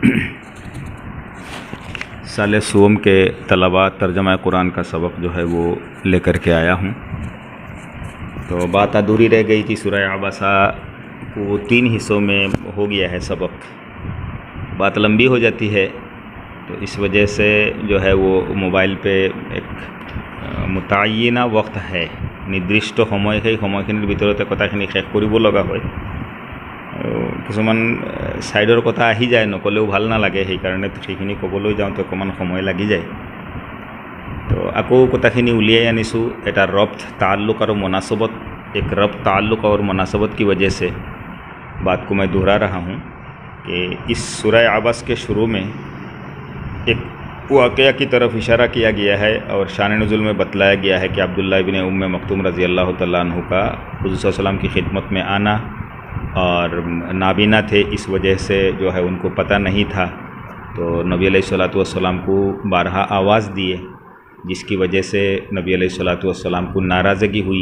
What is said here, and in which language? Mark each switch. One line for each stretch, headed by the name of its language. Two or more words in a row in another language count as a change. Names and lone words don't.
Urdu: سال سوم کے طلباء ترجمہ قرآن کا سبق جو ہے وہ لے کر کے آیا ہوں۔ تو بات ادھوری رہ گئی تھی، سورہ عبسہ کو 3 حصوں میں ہو گیا ہے سبق، بات لمبی ہو جاتی ہے تو اس وجہ سے جو ہے وہ موبائل پہ ایک متعینہ وقت ہے
Assamese: নিৰ্দিষ্ট সময়, সেই সময়খিনিৰ ভিতৰতে কথাখিনি শেষ কৰিব লগা হয়। কিছুমান ছাইডৰ কথা আহি যায়, নক'লেও ভাল নালাগে, সেইকাৰণে সেইখিনি ক'বলৈ যাওঁতে অকণমান সময় লাগি যায়। তো আকৌ কথাখিনি উলিয়াই আনিছোঁ এটা
Urdu: ৰব্ত تعلق اور مناسبت، ایک ربط تعلق اور مناسبت کی وجہ سے بات کو میں دہرا رہا ہوں کہ اس سورہ عبس کے شروع میں ایک واقعہ کی طرف اشارہ کیا گیا ہے اور شان نزول میں بتلایا گیا ہے کہ عبداللہ ابن ام مکتوم رضی اللہ تعالی عنہ کا حضور صلی اللہ علیہ وسلم کی خدمت میں آنا، اور نابینا تھے اس وجہ سے جو ہے ان کو پتا نہیں تھا، تو نبی علیہ الصلوۃ والسلام کو بارہا آواز دیے، جس کی وجہ سے نبی علیہ الصلوۃ والسلام کو ناراضگی ہوئی.